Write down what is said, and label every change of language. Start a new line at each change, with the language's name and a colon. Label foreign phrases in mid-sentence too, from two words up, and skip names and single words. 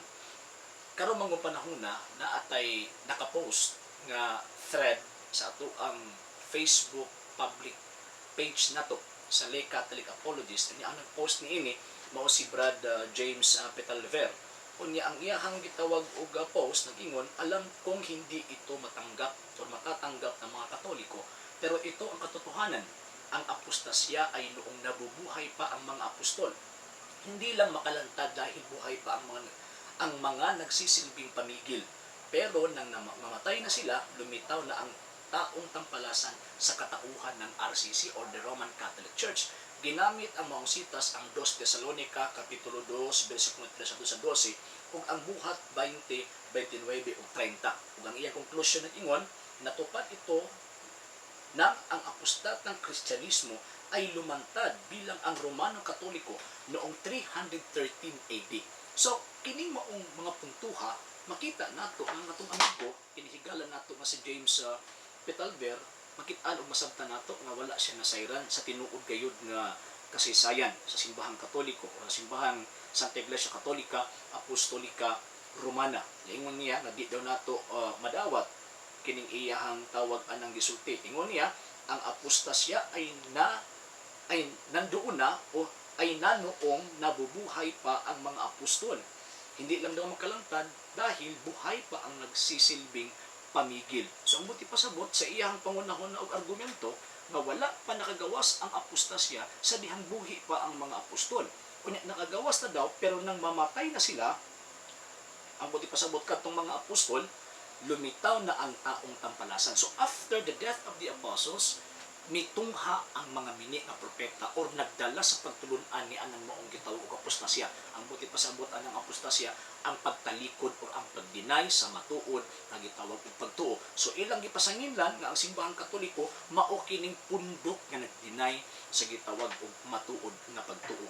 Cebuano: Karon mga panahon na atay nakapost nga thread sa ato ang Facebook public page nato sa Lay Catholic Apologist. Ang nag-post niini mao si Brad James Petalver. Unya ang iyahang gitawag og post nag-ingon,
Filipino: alam kong hindi ito matanggap o matatanggap ng mga Katoliko, pero ito ang katotohanan. Ang apostasya ay noong nabubuhay pa ang mga apostol. Hindi lang makalantad dahil buhay pa ang mga nagsisilbing pamigil. Pero nang mamatay na sila, lumitaw na ang taong tampalasan sa katauhan ng RCC
English: or the Roman Catholic Church.
Cebuano: Ginamit ang maong sitas ang 2 Thessalonica, Kapitulo 2, versikulo 3 sa 12, ug ang buhat 20, 29 ug 30. Ug ang iyang conclusion ng ingon,
Filipino: natupad ito na ang apostat ng Kristyanismo ay lumantad bilang ang Romano Katoliko noong 313 AD.
Cebuano: So, kining maong mga puntuha, makita nato ang atong amigo, kinihigalan nato nga si James Petalver, makitaan og masabtan nato nga wala siya nasayran sa tinuod gayud nga kasaysayan sa simbahang Katoliko o sa simbahang Santa Iglesia Katolika Apostolika Romana. Ingon niya nga di daw nato madawat kining iyahang tawag anang gisulti. Ingon niya
Filipino: ang apostasya ay nandoon na o ay nanoong nabubuhay pa ang mga apostol. Hindi lang daw makalangtad dahil buhay pa ang nagsisilbing pamigil.
Cebuano: So ang buti pasabot sa iyang pangunahon na og argumento nga wala pa nakagawas ang apostasya sa dihang buhi pa ang mga apostol. Kunya nakagawas na daw
Filipino: pero nang mamatay na sila,
Cebuano: ang buti pasabot kadtong mga apostol,
Filipino: lumitaw na ang taong tampalasan.
English: So after the death of the apostles,
Cebuano: mitungha ang mga mini nga propeta or nagdala sa pagtulunan ni anang maong gitawag og apostasya. Ang buti pasabot anang apostasya ang pagtalikod o ang pagdinay sa matuod nga gitawag og pagtuo. So ilang gipasanginlan nga ang simbahang Katoliko mao kining pundok nga nagdinay sa gitawag og matuod nga pagtuo.